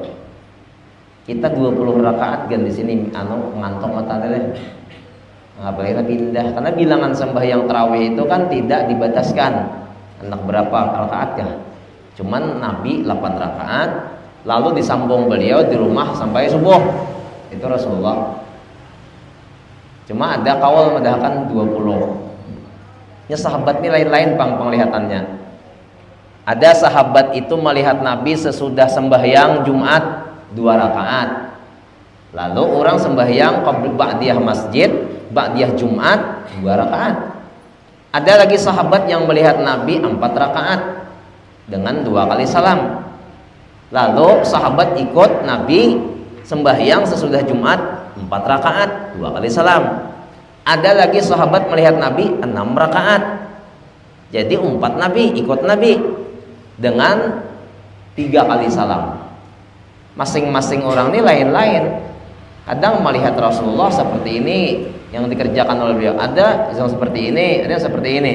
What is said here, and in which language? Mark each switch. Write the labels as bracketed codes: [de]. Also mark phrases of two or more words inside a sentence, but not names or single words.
[id] Kita 20 rakaat kan di sini ngantok mata deh. Ngapain kita pindah? Karena bilangan sembahyang tarawih itu kan tidak dibataskan. Anak berapa rakaat ya? Cuman Nabi 8 rakaat, lalu disambung beliau di rumah sampai subuh. Itu Rasulullah. Cuma ada kaul madahkan 20. Ya sahabat ini lain-lain penglihatannya. Ada sahabat itu melihat Nabi sesudah sembahyang Jumat 2 rakaat. Lalu orang sembahyang ba'diyah masjid, ba'diyah Jumat 2 rakaat. Ada lagi sahabat yang melihat Nabi 4 rakaat dengan 2 kali salam. Lalu sahabat ikut Nabi sembahyang sesudah Jumat 4 rakaat 2 kali salam. Ada lagi sahabat melihat Nabi 6 rakaat. Jadi 4 Nabi ikut Nabi dengan 3 kali salam. Masing-masing orang ini lain-lain. Kadang melihat Rasulullah seperti ini yang dikerjakan oleh beliau, ada yang seperti ini, ada yang seperti ini.